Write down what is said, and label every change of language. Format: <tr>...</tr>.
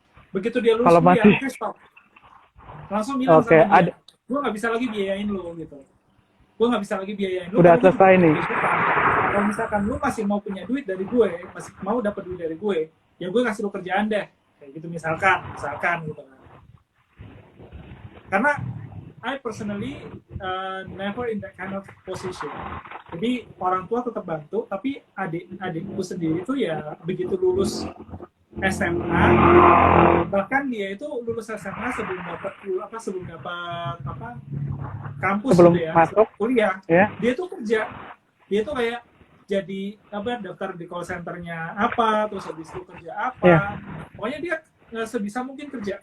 <id>Begitu dia lulus kuliah, oke stop. Langsung bilang sama dia, gue nggak bisa lagi biayain lo gitu. Gue nggak bisa lagi biayain lo. Udah selesai nih. Kalau misalkan lo masih mau punya duit dari gue, masih mau dapat duit dari gue, ya gue kasih lo kerjaan deh. Kayak gitu misalkan gitu. Karena</id> <en>I personally never in that kind of position.</en> <id>Jadi orang tua tetap bantu, tapi adikku sendiri itu ya begitu lulus SMA, bahkan dia itu lulus SMA sebelum dapat kampus sebelum gitu ya, masuk kuliah, dia tuh kerja, dia tuh kayak jadi daftar di call centernya terus habis itu kerja pokoknya dia sebisa mungkin kerja.</id>